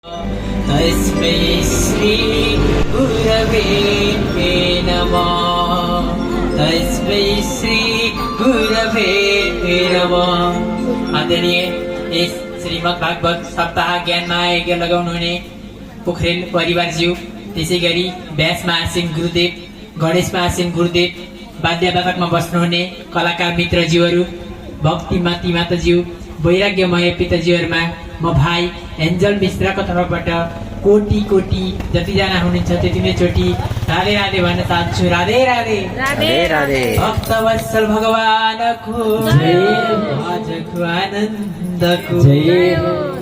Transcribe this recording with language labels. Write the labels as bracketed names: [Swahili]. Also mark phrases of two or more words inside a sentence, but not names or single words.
[Sanskrit] तस्मै श्री गुरवे नमः। तस्मै श्री गुरवे नमः। [Nepali] आदरणीय यस श्रीमद् भागवत सप्ताह ज्ञानमा आज्ञा लगाउनु हुने पोखरेल परिवारज्यू, त्यसै गरी व्यास महासिंह गुरुदेव, गणेश महासिंह गुरुदेव, वाद्यवादकमा बस्नुहुने कलाकार मित्रज्यूहरू, भक्ति माती माताज्यू, वैराग्यमय पिताज्यूहरूमा म भाइ एन्जल मिश्राको तर्फबाट कोटी कोटी जतिजना हुनुहुन्छ त्यति नै चोटि राधे राधे भन्न चाहन्छु। राधे राधे राधे राधे। भक्तवत्सल भगवानको जय, भजको आनन्दको जय हो।